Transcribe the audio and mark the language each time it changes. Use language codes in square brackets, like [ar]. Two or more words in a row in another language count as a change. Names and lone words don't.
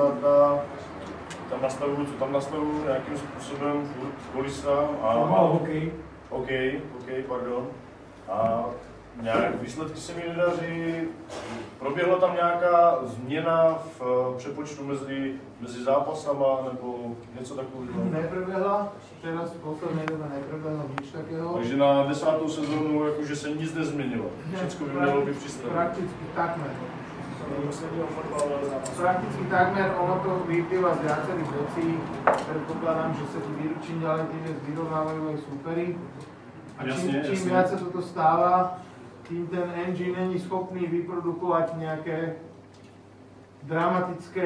[cs] Tam nastavuju, co tam nastavuju, nějakým způsobem kolisa a... hokej. Pardon. A nějak výsledky se mi nedaří. Proběhla tam nějaká změna v přepočtu mezi zápasama nebo něco takového? Neproběhla, [sk] teraz v poslednej dobe neproběhlo nič takého. [cs] Takže na 10. sezónu jakože se nic nezměnilo. Všechno by mělo být přistavené. [sk] Prakticky takmer. Prakticky takmer, ono to vyplýva z viacerých vecí. Predpokladám, že sa ti čím ďalej tým vyrovnávajú aj súperi. A čím viac sa toto stáva, tým ten engine není schopný vyprodukovať nejaké dramatické proste posuny.